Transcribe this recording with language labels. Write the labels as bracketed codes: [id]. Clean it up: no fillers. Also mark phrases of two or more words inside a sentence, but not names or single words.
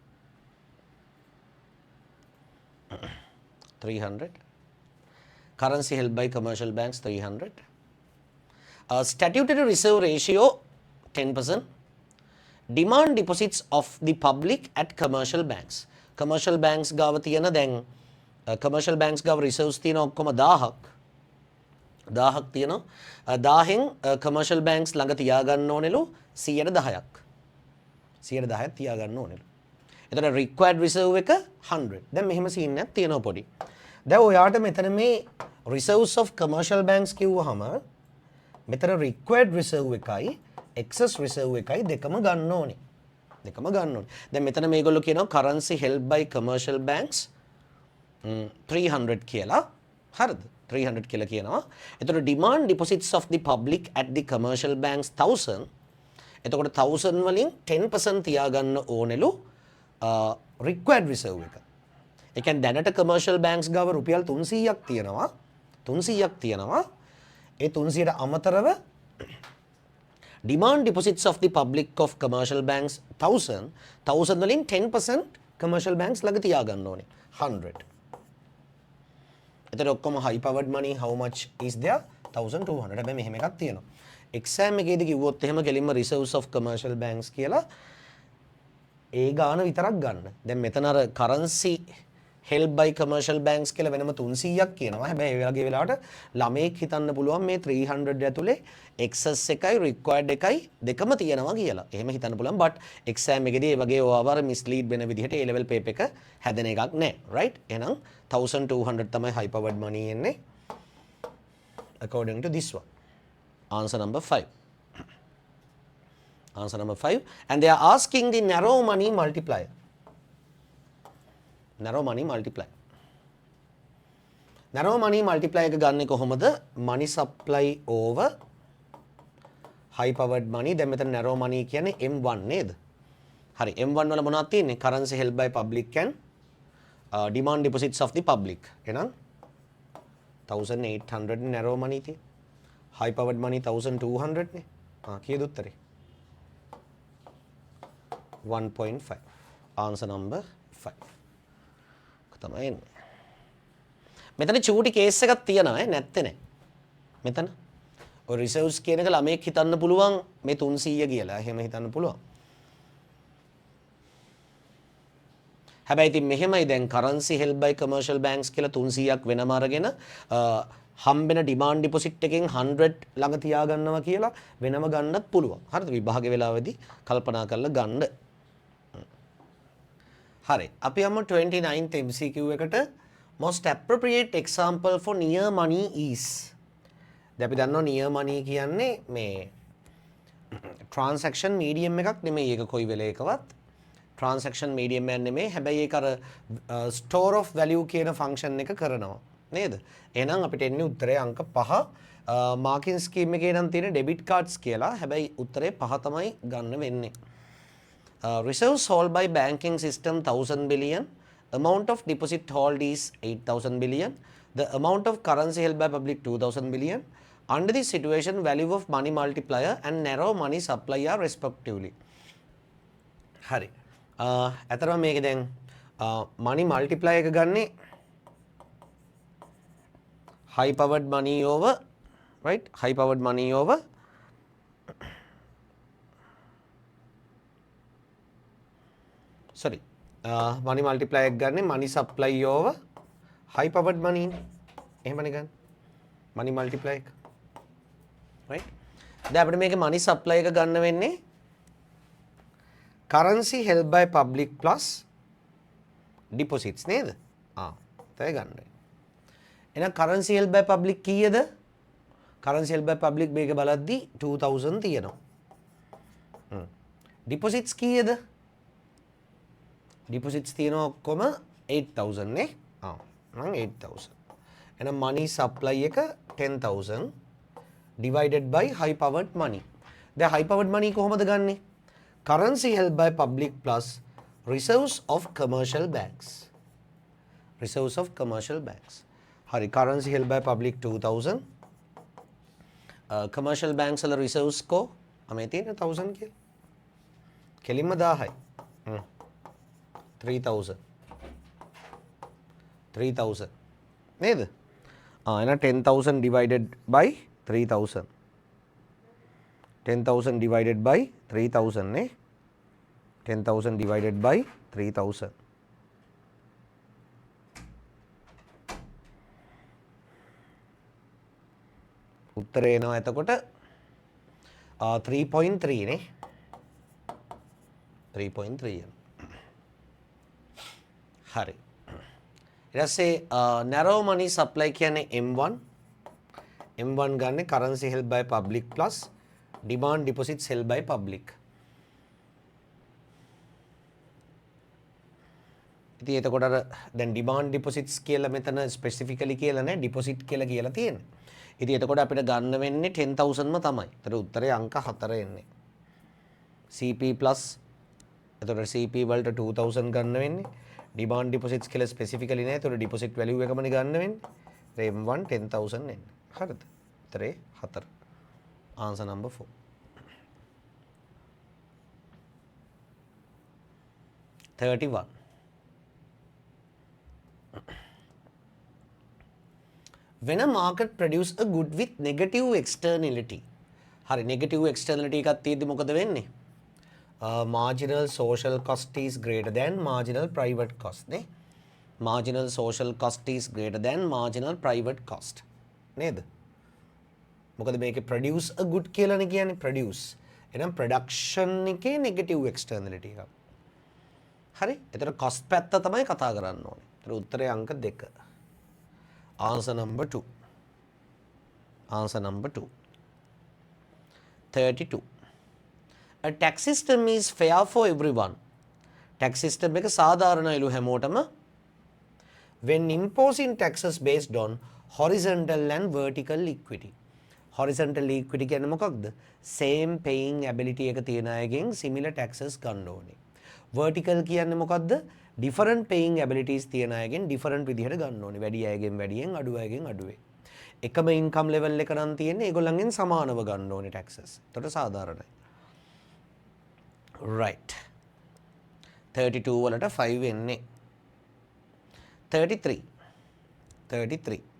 [en] 300. Currency held by commercial banks 300. Statutory reserve ratio 10%. Demand deposits of the public at commercial banks. Commercial banks [si] ගාව තියෙන දැන් [en] commercial banks [si] gawa reserves තියෙන ඔක්කොම 1000ක් තියෙනවා. 1000න් [en] commercial banks [si] ළඟ තියාගන්න ඕනෙලු 110ක්. 110ක් තියාගන්න ඕනෙලු. එතන [en] required reserve [si] එක 100. දැන් මෙහෙම scene එකක් තියෙනවා පොඩි. දැන් ඔයාට මෙතන මේ [en] reserves of commercial banks [si] කිව්වහම මෙතන [en] required reserve [si] එකයි [en] excess reserve [si] එකයි දෙකම ගන්න ඕනේ. දෙකම ගන්න ඕනේ. දැන් මෙතන මේගොල්ලෝ කියනවා [en] currency held by commercial banks [si] 300 කියලා. හරිද? 300 කියලා කියනවා. [en] එතකොට demand deposits of the public at the commercial banks 1000. [si] එතකොට 1000 වලින් 10% තියාගන්න ඕනෙලු [en] required reserve [si] එක. ඒ කියන්නේ දැනට [en] commercial banks [si] ගාව රුපියල් 300ක් තියෙනවා. 300ක් තියෙනවා. ඒ 300ට අමතරව [en] demand deposits of the public of commercial banks [si] 1000 වලින් 10% [en] commercial banks [si] ළඟ තියාගන්න ඕනේ 100. එතකොට ඔක්කොම [en] high powered money how much is there 1200. [si] හැබැයි මෙහෙම එකක් තියෙනවා. exam එකේදී කිව්වොත් එහෙම කෙලින්ම [en] reserves of commercial banks [si] කියලා ඒ ගාන විතරක් ගන්න. දැන් මෙතන අර [en] currency held by commercial banks [si] කියලා වෙනම 300ක් කියනවා. හැබැයි ඒ වගේ වෙලාවට ළමෙක් හිතන්න පුළුවන් මේ 300 ඇතුලේ excess එකයි required එකයි දෙකම තියෙනවා කියලා. එහෙම හිතන්න පුළුවන්. but exam එකේදී ඒ වගේ ඕවර mislead වෙන විදිහට [en] A level paper [si] එක හැදෙන එකක් නැහැ. right? එහෙනම් 1200 තමයි [en] high powered money එන්නේ. according to this one. Answer number 5. Answer number 5. And they are asking the narrow money multiplier. Narrow money multiplier. Narrow money multiplier [si] එක ගන්නේ කොහොමද? [en] money supply over high powered money. [si] දැන් මෙතන [en] narrow money [si] කියන්නේ M1 නේද? හරි. M1 වල මොනවද තියෙන්නේ? [en] currency held by public and demand deposits of the public. [si] එහෙනම් 1800 [en] narrow money [si] තියෙන්නේ. [en] high powered money [si] 1200 නේ. කීයද උත්තරේ? [en] 1.5. Answer number 5. [si] තමයි එන්නේ. මෙතන චූටි කේස් එකක් තියෙනවා නැත්තේ නෑ. මෙතන ඔය රිසර්ව්ස් කියන එක ළමෙක් හිතන්න පුළුවන් මේ 300 කියලා. එහෙම හිතන්න පුළුවන්. හැබැයි ඉතින් මෙහෙමයි දැන් [en] currency held by commercial banks [si] කියලා 300ක් වෙනම අරගෙන හම්බෙන [en] demand deposit [si] එකෙන් 100 ළඟ තියාගන්නවා කියලා වෙනම ගන්නත් පුළුවන්. හරිද? විභාග වේලාවේදී කල්පනා කරලා ගන්න. හරි. අපි යමු [en] 29th MCQ එකට most appropriate example for near money is. [si] දැන් අපි දන්නවා [en] near money [si] කියන්නේ මේ [en] transaction medium [si] එකක් නෙමෙයි. ඒක කොයි වෙලේකවත් [en] transaction medium [si] එකක් නෙමෙයි. හැබැයි ඒක අර [en] store of value [si] කියන function එක කරනවා. නේද? එහෙනම් අපිට එන්නේ උත්තරේ අංක 5. [en] marking scheme [si] එකේ නම් තියෙන [en] debit cards [si] කියලා. හැබැයි උත්තරේ 5 තමයි ගන්න වෙන්නේ. [en] Reserves held by banking system 1000 billion. Amount of deposit hold is 8000 billion. The amount of currency held by public 2000 billion. Under this situation, value of money multiplier and narrow money supply are respectively. [si] හරි. අතරම මේක දැන් [en] money multiplier [si] එක ගන්නේ [en] high powered money over, right? High powered money over sorry, money multiplier [si] එක ගන්නේ [en] money supply over high powered money නේ. [si] එහෙමනේ ගන්න. [en] money multiplier එක. right? [si] දැන් අපිට මේකේ [en] money supply [si] එක ගන්න වෙන්නේ [en] currency held by public plus deposits නේද? [si] තේ ගන්න. එහෙනම් [en] currency held by public [si] කීයද? [en] currency held by public [si] මේක බලද්දි 2000 තියෙනවා. deposits කීයද? deposits තියෙනවා ඔක්කොම 8000 නේ. නම් 8000. එහෙනම් [en] money supply එක 10000 divided by high powered money. [si] දැන් [en] high powered money [si] කොහොමද ගන්නෙ? [en] currency held by public plus reserves of commercial banks. reserves of commercial banks. hari currency held by public 2000 commercial banks වල reserves [si] ko අමේ තියෙන 1000 කියලා. කෙලින්ම 1000යි. 3000 නේද? [en] එහෙනම් 10000 divided by 3000 10,000 divided by 3000 නේ 10,000 divided by 3000 [si] උත්තරේ එනවා එතකොට 3.3 නේ 3.3 හරි ඊට පස්සේ [en] narrow money supply [si] කියන්නේ [en] M1 ගන්න currency held by public plus demand deposits held by public. [si] ඉතින් එතකොට අර දැන් [en] demand deposits [si] කියලා මෙතන specifically කියලා නැහැ deposit කියලා කියලා තියෙන්නේ. ඉතින් එතකොට අපිට ගන්න වෙන්නේ 10000ම තමයි. ඒතර උත්තරේ අංක 4 එන්නේ. [en] CP plus [si] එතකොට CP වලට 2000 ගන්න වෙන්නේ. [en] demand deposits [si] කියලා specifically නැහැ. ඒතර [en] deposit value [si] එකමනේ ගන්න වෙන්නේ. M1 10000 එන්නේ. හරිද? උත්තරේ 4. [en] Answer number 4. When a market produce a good with negative externality. [si] හරි [en] negative externality [si] එකක් තියෙද්දි මොකද වෙන්නේ? [en] Marginal social cost is greater than marginal private cost නේ. Marginal social cost is greater than marginal private cost. [si] නේද? මොකද මේකේ [en] produce a good [si] කියලානේ කියන්නේ produce. එහෙනම් production එකේ [en] negative externality [si] එකක්. හරි? එතන cost පැත්ත තමයි කතා කරන්න ඕනේ. ඒතර උත්තරේ අංක 2. [en] Answer number 2. Answer number 2. 32. A tax system is fair for everyone. Tax system [si] එක සාධාරණයිලු හැමෝටම [en] when imposing taxes based on horizontal and vertical equity. [si] Horizontal equity කියන්නේ මොකක්ද? [en] Same paying ability [si] එක තියන අයගෙන් [en] similar taxes [si] ගන්න ඕනේ. Vertical කියන්නේ මොකක්ද? [en] Different paying abilities [si] තියන අයගෙන් different විදිහට ගන්න ඕනේ. වැඩි අයගෙන් වැඩියෙන් අඩු අයගෙන් අඩුවේ. එකම [en] income level [si] එක නම් තියෙන්නේ ඒගොල්ලන්ගෙන් සමානව ගන්න ඕනේ taxes. එතකොට සාධාරණයි. Right. 32 වලට 5 එන්නේ. 33.